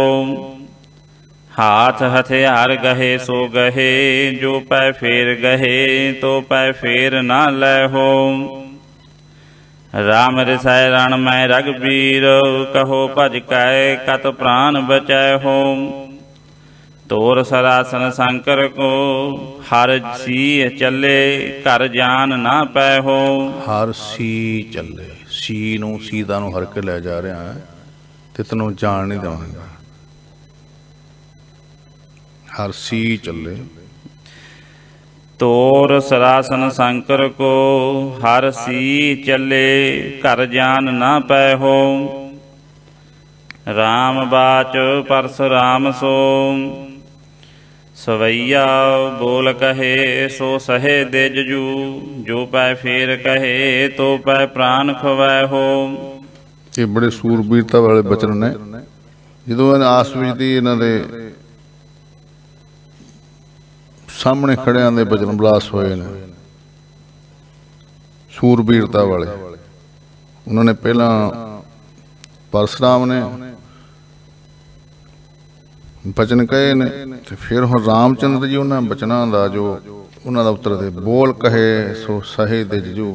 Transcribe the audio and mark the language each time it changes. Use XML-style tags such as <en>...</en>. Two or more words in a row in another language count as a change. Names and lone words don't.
<bra>हाथ हथियार गहे सो गहे जो पै फेर गहे तो पै फेर न लय हो। राम रिसै रण मैं रघुबीर कहो भज कै कत प्राण बचै हो। तोर सरासन शंकर को हर सी चले कर जान ना पै हो। हर सी चले सी</bra> <pa>ਨੂੰ ਸੀਤਾ ਨੂੰ ਹਰ ਕੇ ਲੈ ਜਾ ਰਿਹਾ ਹੈ ਤੇ ਤੈਨੂੰ ਜਾਣ ਨਹੀਂ ਦੇਵਾਂਗਾ।</pa> <bra>ਹਰ ਸੀ ਚੱਲੇ तोर सरासन शंकर को हर सी चले कर जान ना पै हो। राम बाच परशुराम सो सवैया बोल कहे सो सहे देजू। जो पै फेर कहे तो पै प्राण खवै हो।</bra> <pa>ਇਹ ਬੜੇ ਸੂਰਬੀਰਤਾ ਵਾਲੇ ਬਚਨ ਨੇ। ਜਦੋਂ ਆਸ ਵਿੱਚ ਦੀ ਇਹਨਾਂ ਦੇ ਸਾਹਮਣੇ ਖੜਿਆਂ ਦੇ ਬਚਨ ਬਲਾਸ ਹੋਏ ਨੇ ਸੂਰਬੀਰਤਾ ਵਾਲੇ। ਉਹਨਾਂ ਨੇ ਪਹਿਲਾਂ ਪਰਸ਼ੁਰਾਮ ਨੇ ਬਚਨ ਕਹੇ ਨੇ ਤੇ ਫਿਰ ਹੁਣ ਰਾਮਚੰਦਰ ਜੀ ਉਹਨਾਂ ਬਚਨਾਂ ਦਾ ਜੋ ਉਹਨਾਂ ਦਾ ਉੱਤਰ ਦੇ,</pa> <bra>ਬੋਲ ਕਹੇ ਸੋ ਸਹੇ ਦਿਜ ਜੂ।</bra>